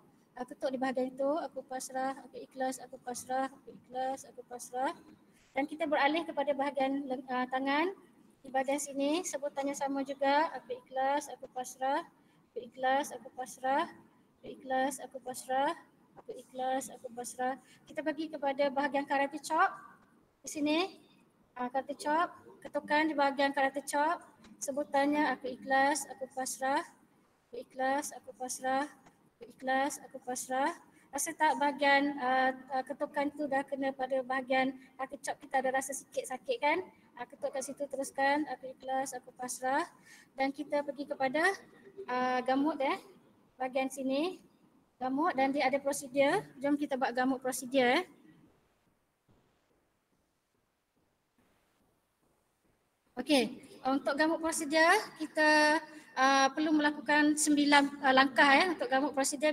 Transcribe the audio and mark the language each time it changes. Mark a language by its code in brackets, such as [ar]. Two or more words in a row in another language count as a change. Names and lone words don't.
[ms] Ketuk di bahagian itu, aku pasrah, aku ikhlas, aku pasrah, aku ikhlas, aku pasrah. Dan kita beralih kepada bahagian tangan. Di bahagian sini sebutannya sama juga, aku ikhlas, aku pasrah, aku ikhlas, aku pasrah, aku ikhlas, aku pasrah, aku ikhlas, aku pasrah. Kita pergi kepada bahagian [en] karate chop. [ms] Di sini [en] karate chop, [ms] ketukan di bahagian [en] karate chop. [ms] Sebutannya aku ikhlas, aku pasrah, aku ikhlas, aku pasrah, aku ikhlas, aku pasrah. Rasa tak bahagian ketukan tu dah kena pada bahagian [en] karate chop, [ms] kita ada rasa sikit sakit kan? Ketuk kat situ, teruskan, aku ikhlas, aku pasrah. Dan kita pergi kepada gamut bahagian sini. Gamut dan dia ada prosedur. Jom kita buat gamut prosedur Okey, untuk gamut prosedur kita perlu melakukan 9 langkah untuk gamut prosedur.